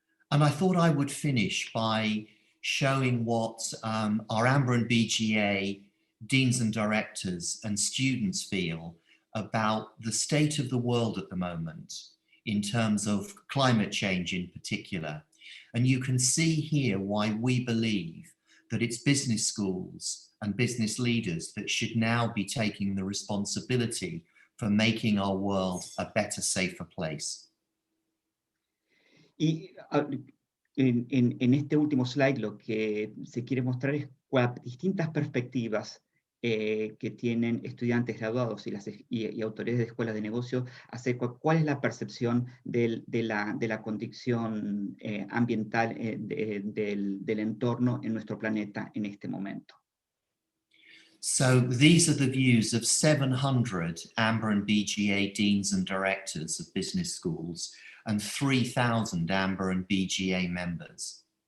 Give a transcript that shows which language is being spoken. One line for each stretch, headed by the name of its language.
English: And I thought I would finish by showing what our AMBER and BGA deans and directors and students feel about the state of the world at the moment in terms of climate change in particular. And you can see here why we believe that it's business schools and business leaders that should now be taking the responsibility for making our world a better, safer place.
Spanish: Y en este último slide lo que se quiere mostrar es distintas perspectivas que tienen estudiantes graduados y autoridades de escuelas de negocios acerca de cuál es la percepción de la condición ambiental del entorno en nuestro planeta en este momento.
English: So these are the views of 700 AMBER and BGA deans and directors of business schools and 3,000 AMBER and BGA members.